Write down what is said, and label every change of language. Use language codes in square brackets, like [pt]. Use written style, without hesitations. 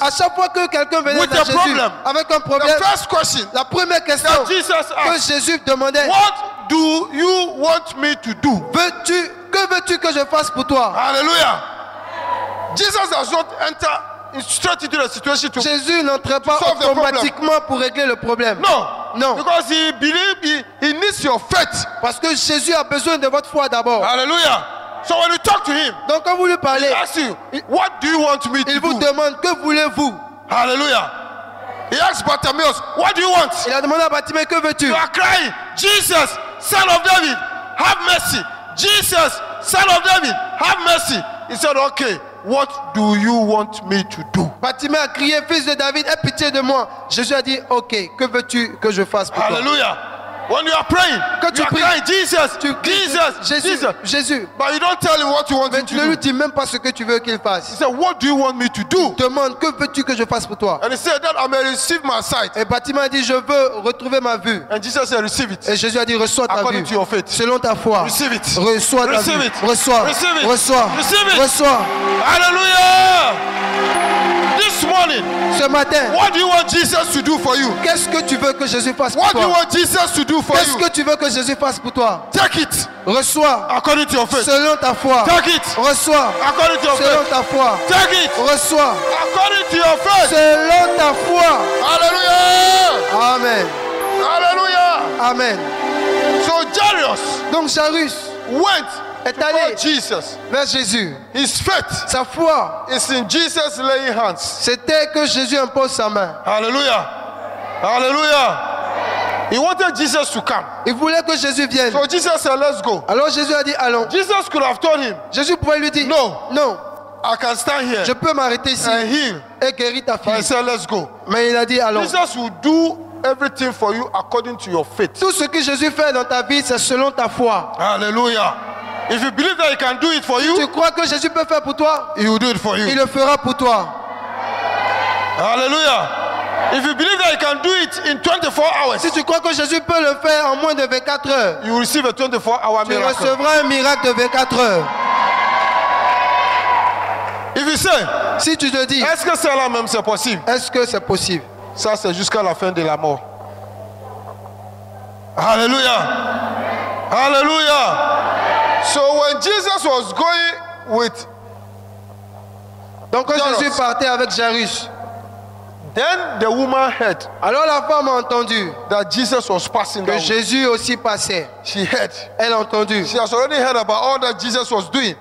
[fr] À chaque fois que quelqu'un venait [en] With [fr] à [en] a [fr] Jésus [en] problem. [fr] avec un problème, [en] the first question [fr] la première question [en] that Jesus [fr] que [en] asked, [fr] Jésus demandait, [en] what do you want me to do? [fr] que veux-tu que je fasse pour toi? [en] Hallelujah. Jesus does not enter straight into the situation to [fr] Jésus n'entrait pas [en] solve the [fr] automatiquement pour régler le problème. [en] no, because he believed he needs your faith. [fr] Parce que Jésus a besoin de votre foi d'abord. [en] Hallelujah. So when you talk to him, [fr] Donc quand vous lui parlez, [en] he asks you, what do you want me to [fr] il vous [en] do? [fr] demande, que voulez-vous? [en] Hallelujah. He asked Bartimaeus, what do you want? [fr] Il a demandé à Bartimée, que veux-tu? [en] You are crying, Jesus, son of David, have mercy. Jesus, son of David, have mercy. He said, okay, what do you want me to do? [fr] Bartimée a crié, fils de David, aie pitié de moi. Jésus a dit, ok, que veux-tu que je fasse pour toi? [en] Hallelujah. When you are praying, [fr] Quand tu [en] you are [fr] pries, [en] crying, Jesus, [fr] tu cries, [en] Jesus, [fr] Jésus, [en] Jesus. [fr] Jésus. [en] But you don't tell him what you want [fr] Mais [en] him [fr] tu [en] to [fr] ne lui [en] do. [fr] dis même pas ce que tu veux qu'il [en] He [fr] fasse. [en] said, what do you want me to do? [fr] Demande, que veux-tu que je fasse pour toi? [en] And he said that I may receive my sight. [fr] Et Bartimée a dit, je veux retrouver ma vue. [en] And Jesus said, receive it. [fr] Et Jésus a dit, reçois ta [en] According [fr] vue. [en] to your faith. [fr] Selon ta foi. [en] Receive it. [fr] Reçois ta [en] Receive [fr] vue. [en] it. [fr] Reçois. [en] Receive it. [fr] Reçois. [en] Receive it. [fr] Reçois. [en] Hallelujah. This morning, [fr] Ce matin, [en] what do you want Jesus to do for you? [fr] qu'est-ce que tu veux que Jésus fasse pour [en] What do you [fr] toi? [en] want Jesus to do for [fr] Qu'est-ce [en] you? [fr] que tu veux que Jésus fasse pour toi? [en] Take it [fr] Reçois. [en] according to your faith. [fr] Selon ta foi. [en] Take it [fr] Reçois. [en] according to your [fr] Selon [en] faith. [fr] ta foi. [en] Take it [fr] Reçois. [en] according to your faith. [fr] Selon ta foi. [en] Hallelujah. Amen. Hallelujah. Amen. So Jairus [fr] Donc Jairus [en] went [fr] est [en] to [fr] allé [en] Jesus. [fr] vers Jésus. [en] His faith [fr] Sa foi, [en] is in Jesus laying hands. [fr] c'était que Jésus impose sa main. [en] Hallelujah. Hallelujah. He wanted Jesus to come. [fr] Il voulait que Jésus vienne. [en] So Jesus said, let's go. [fr] Alors Jésus a dit, allons. [en] Jesus could have told him, [fr] Jésus pouvait lui dire, [en] No. [fr] non, [en] I can stand here [fr] je peux m'arrêter ici [en] and heal. [fr] et guérir ta [en] But he [fr] fille. [en] said, let's go. [fr] Mais il a dit, allons. [en] Jesus will do everything for you according to your faith. [fr] Tout ce que Jésus fait dans ta vie, c'est selon ta foi. [en] Hallelujah. If you believe that he can do it for [fr] Tu [en] you, [fr] crois que Jésus peut faire pour toi? [en] he will do it for [fr] Il [en] you. [fr] le fera pour toi. [en] Hallelujah. If you believe that he can do it in 24 hours, [fr] Si tu crois que Jésus peut le faire en moins de 24 heures, [en] you will receive a 24-hour [fr] tu [en] miracle. [fr] recevras un miracle de 24 heures. [en] If you say, [fr] Si tu te dis, est-ce que cela même c'est possible? est-ce que c'est possible? Ça c'est jusqu'à la fin de la mort. [en] Hallelujah. Hallelujah. So when Jesus was going with, [fr] Donc quand [en] Jairus. [fr] Jésus partait avec Jairus, [en] then the woman heard [fr] alors la femme a entendu [en] that Jesus was passing [fr] que Jésus aussi passait. [en] She heard. [fr] Elle a entendu. [en] She has already heard about all that Jesus was doing.